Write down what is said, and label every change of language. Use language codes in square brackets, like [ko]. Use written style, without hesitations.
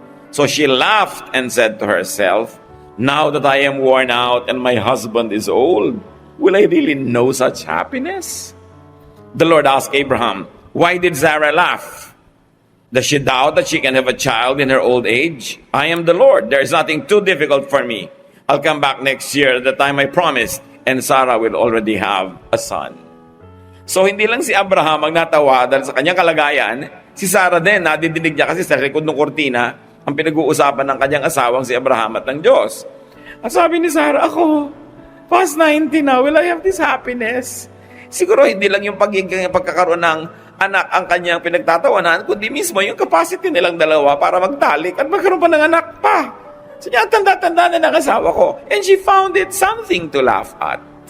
[en] So she laughed and said to herself, now that I am worn out and my husband is old, will I really know such happiness? The Lord asked Abraham, why did Sarah laugh? Does she doubt that she can have a child in her old age? I am the Lord. There is nothing too difficult for me. I'll come back next year at the time I promised, and Sarah will already have a son. [tl] So hindi lang si Abraham ang natawa dahil sa kanyang kalagayan, si Sarah din, nadidinig niya kasi sa likod ng kurtina, ang pinag-uusapan ng kanyang asawang si Abraham at ng Diyos. At sabi ni Sarah, ako, past 90 na, [en] will I have this happiness? [tl] Siguro hindi lang yung pagkakaroon ng anak ang kanyang pinagtatawanan, kundi mismo yung capacity nilang dalawa para magtalik at magkaroon pa ng anak pa. So niya, tanda-tanda na ng asawa ko. [en] And she found it something to laugh at.